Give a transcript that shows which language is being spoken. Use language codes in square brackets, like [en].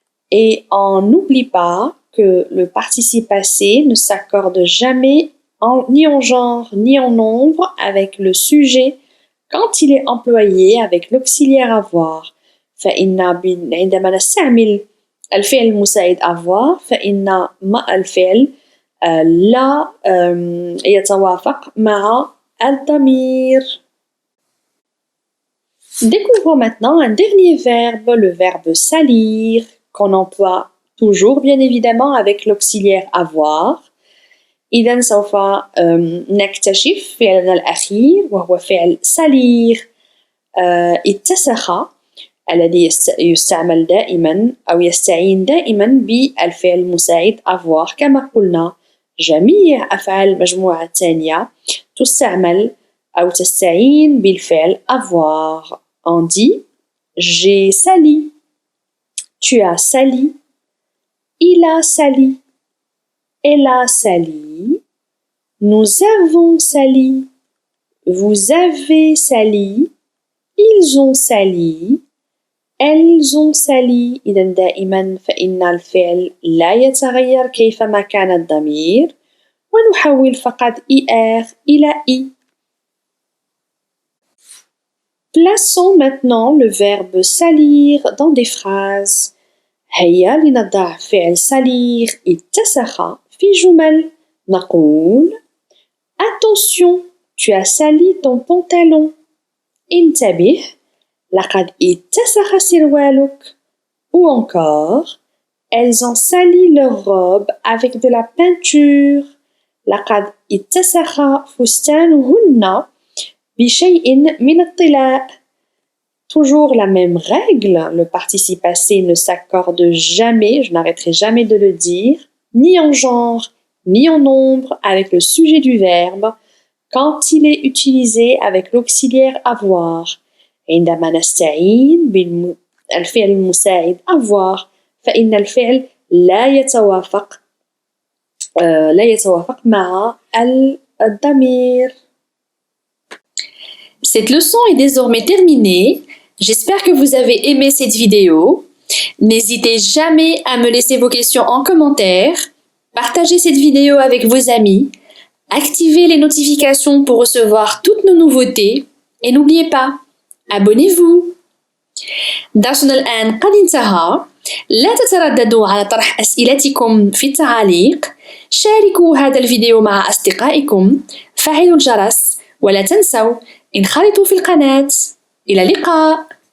[fr] Et on n'oublie pas que le participe passé ne s'accorde jamais ni en genre ni en nombre avec le sujet quand il est employé avec l'auxiliaire avoir. [ar] فإن عندما نستعمل الفعل المساعد avoir فإن الفعل لا يتوافق مع الضمير. [fr] Découvrons maintenant un dernier verbe, le verbe salir, qu'on emploie toujours bien évidemment avec l'auxiliaire avoir. [ar] إذن سوف نكتشف فعلنا الأخير وهو فعل salir. اتسخ الذي يستعمل دائما أو يستعين دائما بالفعل المساعد avoir. كما قلنا جميع أفعال المجموعة الثانية تستعمل أو تستعين بالفعل avoir. [fr] On dit j'ai sali, tu as sali, il a sali, elle a sali, nous avons sali, vous avez sali, ils ont sali, elles ont sali. [ar] إذا دائما فإن الفعل لا يتغير كيفما كان الضمير، ونحول فقط IR إلى I. [fr] Plaçons maintenant le verbe salir dans des phrases. [ar] هيا لنضع فعل salir اتسخ في جمل. نقول [fr] Attention, tu as sali ton pantalon. [ar] انتبه، لقد اتسخ سروالك. [fr] Ou encore, elles ont sali leur robe avec de la peinture. [ar] لقد اتسخ فستانهن بشيء من الطلاء. [fr] Toujours la même règle, le participe passé ne s'accorde jamais, je n'arrêterai jamais de le dire, ni en genre, ni en nombre avec le sujet du verbe, quand il est utilisé avec l'auxiliaire avoir. [ar] عندما نستعين بالفعل المساعد avoir فإن الفعل لا يتوافق مع الضمير. [fr] Cette leçon est désormais terminée. J'espère que vous avez aimé cette vidéo. N'hésitez jamais à me laisser vos questions en commentaire. Partagez cette vidéo avec vos amis. Activez les notifications pour recevoir toutes nos nouveautés. Et n'oubliez pas, abonnez-vous. [ar] درسنا الآن قد انتهى. لا تترددوا على طرح أسئلتكم في التعاليق. شاركوا هذا الفيديو مع أصدقائكم. فعلوا الجرس ولا تنسوا انخرطوا في القناة. إلى اللقاء.